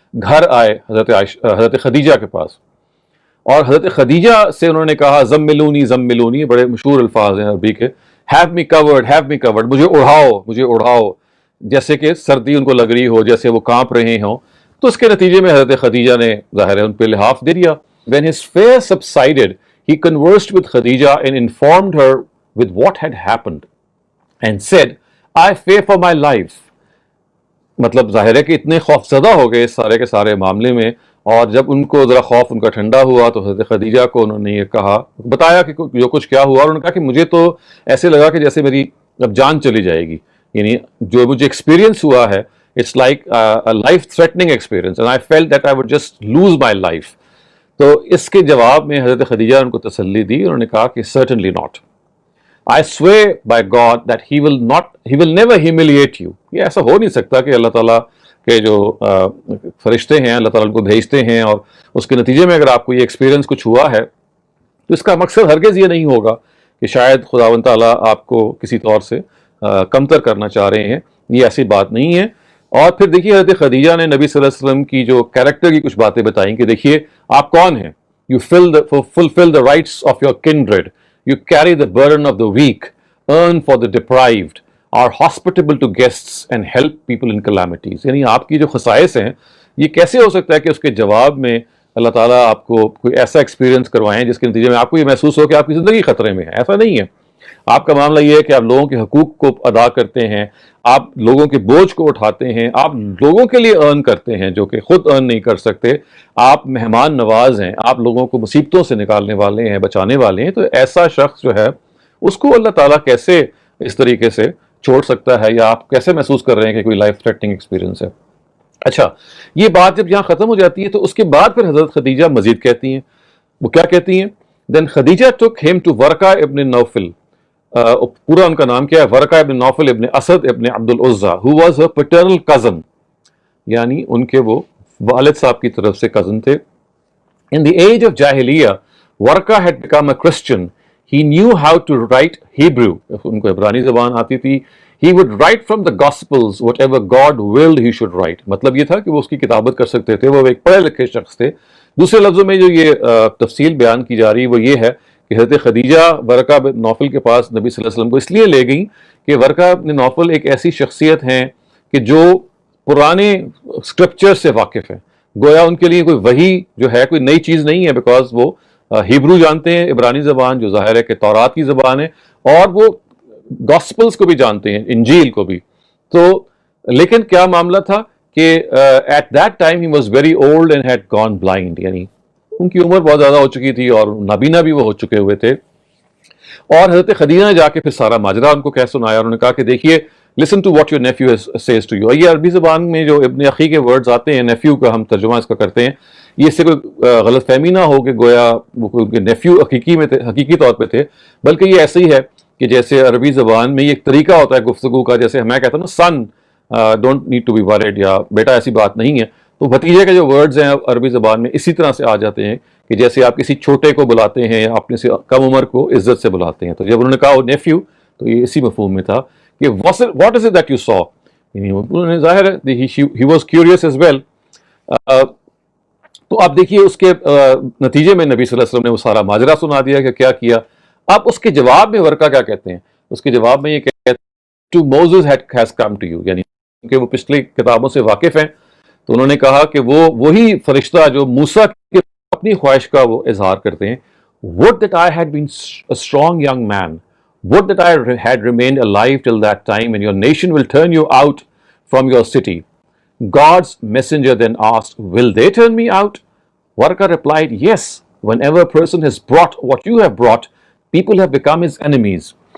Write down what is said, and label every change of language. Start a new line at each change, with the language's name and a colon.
Urdu: گھر آئے حضرت خدیجہ کے پاس، اور حضرت خدیجہ سے انہوں نے کہا
Arabic: زملونی زملونی،
Urdu: بڑے مشہور الفاظ ہیں عربی کے،
English: have me covered have me covered,
Urdu: مجھے اڑھاؤ مجھے اڑھاؤ، جیسے کہ سردی ان کو لگ رہی ہو، جیسے وہ کانپ رہے ہوں. تو اس کے نتیجے میں حضرت خدیجہ نے ظاہر ہے ان پہ لحاف دے دیا.
English: When his fear subsided, he conversed with Khadija and informed her with what had happened and said, I fear for my life.
Urdu: مطلب ظاہر ہے کہ اتنے خوف زدہ ہو گئے اس سارے کے سارے معاملے میں، اور جب ان کو ذرا خوف ان کا ٹھنڈا ہوا تو حضرت خدیجہ کو انہوں نے یہ کہا، بتایا کہ جو کچھ کیا ہوا، اور انہوں نے کہا کہ مجھے تو ایسے لگا کہ جیسے میری اب جان چلی جائے گی، یعنی جو مجھے ایکسپیرینس ہوا ہے
English: It's like life threatening experience and I felt that I would just lose my life.
Urdu: تو اس کے جواب میں حضرت خدیجہ نے ان کو تسلی دی، انہوں نے کہا کہ
English: certainly not. I swear by God that he will never humiliate you.
Urdu: یہ ایسا ہو نہیں سکتا کہ اللہ تعالیٰ کے جو فرشتے ہیں اللہ تعالیٰ ان کو بھیجتے ہیں اور اس کے نتیجے میں اگر آپ کو یہ ایکسپیرینس کچھ ہوا ہے تو اس کا مقصد ہرگز یہ نہیں ہوگا کہ شاید خداوند تعالیٰ آپ کو کسی طور سے کمتر کرنا چاہ رہے ہیں. یہ ایسی بات نہیں ہے. اور پھر دیکھیے حضرت خدیجہ نے نبی صلی اللہ علیہ وسلم کی جو کیریکٹر کی کچھ باتیں بتائیں کہ دیکھیے آپ کون ہیں.
English: You fulfill the rights of your kindred. You carry the burden of the weak, earn for the deprived, are hospitable to guests and help people in calamities.
Urdu: یعنی آپ کی جو خصائص ہیں یہ کیسے ہو سکتا ہے کہ اس کے جواب میں اللہ تعالیٰ آپ کو کوئی ایسا ایکسپیرینس کروائیں جس کے نتیجے میں آپ کو یہ محسوس ہو کہ آپ کی زندگی خطرے میں ہے. ایسا نہیں ہے. آپ کا معاملہ یہ ہے کہ آپ لوگوں کے حقوق کو ادا کرتے ہیں، آپ لوگوں کے بوجھ کو اٹھاتے ہیں، آپ لوگوں کے لیے ارن کرتے ہیں جو کہ خود ارن نہیں کر سکتے، آپ مہمان نواز ہیں، آپ لوگوں کو مصیبتوں سے نکالنے والے ہیں، بچانے والے ہیں. تو ایسا شخص جو ہے اس کو اللہ تعالیٰ کیسے اس طریقے سے چھوڑ سکتا ہے، یا آپ کیسے محسوس کر رہے ہیں کہ کوئی لائف تھریٹنگ ایکسپیرینس ہے. اچھا، یہ بات جب یہاں ختم ہو جاتی ہے تو اس کے بعد پھر حضرت خدیجہ مزید کہتی ہیں. وہ کیا کہتی ہیں؟
English: then Khadija took him to
Urdu: Waraqah ابن نوفل. پورا ان کا نام کیا ہے؟ ورقہ ابن نوفل ابن اسد ابن عبد العزا،
English: who was her paternal cousin،
Urdu: یعنی ان کے وہ والد صاحب کی طرف سے cousin تھے.
English: In the age of Jahiliyyah, Warqa had become a Christian. He knew how to write Hebrew.
Urdu: ان کو عبرانی زبان آتی تھی.
English: He would write from the Gospels whatever God willed he should write.
Urdu: مطلب یہ تھا کہ وہ اس کی کتابت کر سکتے تھے، وہ ایک پڑھے لکھے شخص تھے. دوسرے لفظوں میں جو یہ تفصیل بیان کی جا رہی وہ یہ ہے کہ حضرت خدیجہ ورقہ بن نوفل کے پاس نبی صلی اللہ علیہ وسلم کو اس لیے لے گئیں کہ ورقہ بن نوفل ایک ایسی شخصیت ہیں کہ جو پرانے اسکرپچر سے واقف ہیں. گویا ان کے لیے کوئی وحی جو ہے کوئی نئی چیز نہیں ہے، بیکاز وہ ہیبرو جانتے ہیں، عبرانی زبان جو ظاہر ہے کہ تورات کی زبان ہے، اور وہ گاسپلز کو بھی جانتے ہیں، انجیل کو بھی. تو لیکن کیا معاملہ تھا کہ
English: at that time he was very old and had gone blind,
Urdu: یعنی ان کی عمر بہت زیادہ ہو چکی تھی اور نابینا بھی وہ ہو چکے ہوئے تھے. اور حضرت خدیجہ نے جا کے پھر سارا ماجرا ان کو کہہ سنایا. انہوں نے کہا کہ دیکھیے
English: listen to what your nephew says to you.
Urdu: یہ عربی زبان میں جو ابن اخی کے ورڈز آتے ہیں، نیفیو کا ہم ترجمہ اس کا کرتے ہیں، یہ اس سے کوئی غلط فہمی نہ ہو کہ گویا وہ نیفیو حقیقی طور پہ تھے، بلکہ یہ ایسے ہی ہے کہ جیسے عربی زبان میں یہ ایک طریقہ ہوتا ہے گفتگو کا، جیسے میں کہتا ہوں نا
English: son don't need to be worried,
Urdu: یا بیٹا ایسی بات نہیں ہے. تو بھتیجے کے جو ورڈز ہیں عربی زبان میں اسی طرح سے آ جاتے ہیں کہ جیسے آپ کسی چھوٹے کو بلاتے ہیں یا اپنے سے کم عمر کو عزت سے بلاتے ہیں. تو جب انہوں نے کہا نیفیو تو یہ اسی مفہوم میں تھا کہ
English: what is it that you saw؟
Urdu: یعنی انہوں نے ظاہر ہے
English: he was curious as well.
Urdu: تو آپ دیکھیے اس کے نتیجے میں نبی صلی اللہ علیہ وسلم نے وہ سارا ماجرا سنا دیا کہ کیا کیا. اب اس کے جواب میں ورقہ کیا کہتے ہیں؟ اس کے جواب میں یہ کہتے ہیں
English: to Moses has come to you،
Urdu: یعنی کہ وہ پچھلی کتابوں سے واقف ہیں. تو انہوں نے کہا کہ وہ وہی فرشتہ جو موسیٰ کی اپنی خواہش کا وہ اظہار کرتے ہیں.
English: would that I had been a strong young man. Would that I had remained alive till that time, and your nation will turn you out from your city. God's messenger then asked, will they turn me out? Warqa replied, yes. Whenever a person has brought what you have brought, people have become his enemies.